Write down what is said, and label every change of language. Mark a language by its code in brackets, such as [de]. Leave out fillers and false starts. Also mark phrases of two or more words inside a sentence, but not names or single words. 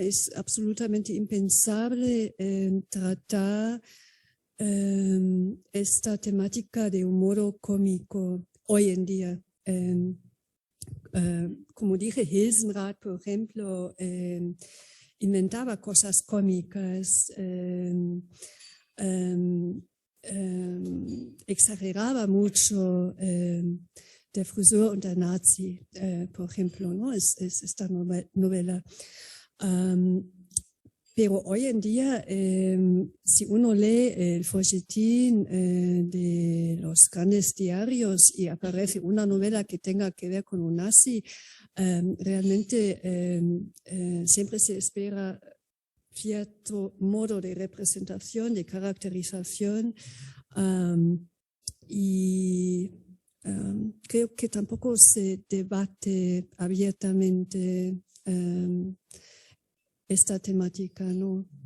[es] Es absolutamente impensable tratar esta temática de un modo cómico hoy en día. Como dije, Hilsenrath, por ejemplo, inventaba cosas cómicas, exageraba mucho der Friseur und der Nazi, por ejemplo, ¿no? Es esta novela. Pero hoy en día, si uno lee el folletín de los grandes diarios y aparece una novela que tenga que ver con un nazi, realmente siempre se espera cierto modo de representación, de caracterización, y creo que tampoco se debate abiertamente esta temática, ¿no?